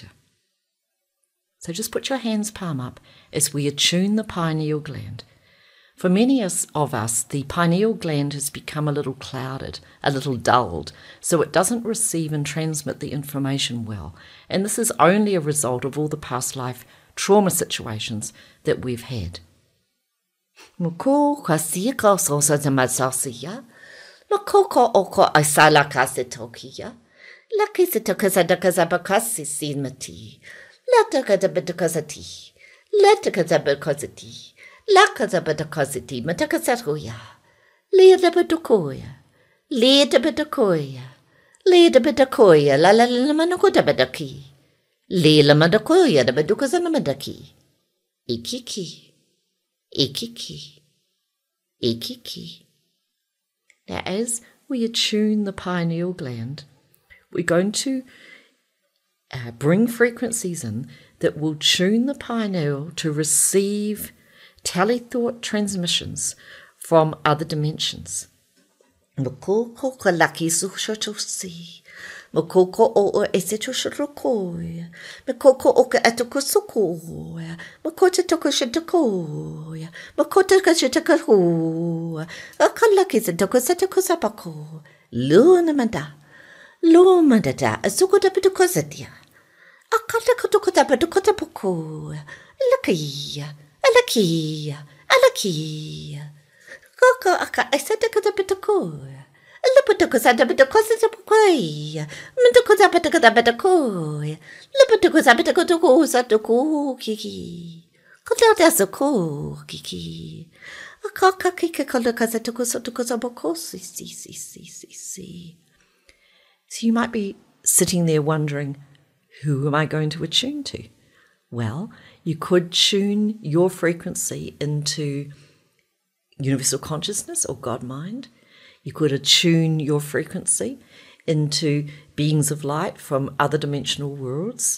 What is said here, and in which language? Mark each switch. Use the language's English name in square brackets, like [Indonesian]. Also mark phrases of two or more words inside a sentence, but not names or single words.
[English] So just put your hands palm up as we attune the pineal gland. For many of us, the pineal gland has become a little clouded, a little dulled, so it doesn't receive and transmit the information well. And this is only a result of all the past life trauma situations that we've had. Makoko oko asala kasetokia. La kisitokazabakasi sinmati. La takazabakazati. La takazabakazati. La kazabakazati. Matakasatoya. Leda batakoya. Leda batakoya. Leda batakoya. La la la manakoda badaki. Lila madakoya da badukazana madaki. Ikiki. Ikiki. Ikiki. Now, as we attune the pineal gland, we're going to bring frequencies in that will tune the pineal to receive telethought transmissions from other dimensions. Makoko o eseto shorokoya. Makoko oka atoko sokoya. Makota toko shatokoya. Makota kashatakoya. Akalaki satoko satoko sapako. Luna manda. Luma dada. Asukota pitukosatia. Akata kotokota patukota pokoya. Lakia. Alakia. Alakia. Koko aka esetakota pitukoya. Lapatokozada batakosa pokoya. Matakoza patakatabatakoya. Lapatokoza patakotokosa toko kiki. Kotata soko kiki. Akaka kika kolakaza tokosa tokosa bokosi si. So you might be sitting there wondering, who am I going to attune to? Well, you could tune your frequency into universal consciousness or God mind. You could attune your frequency into beings of light from other dimensional worlds.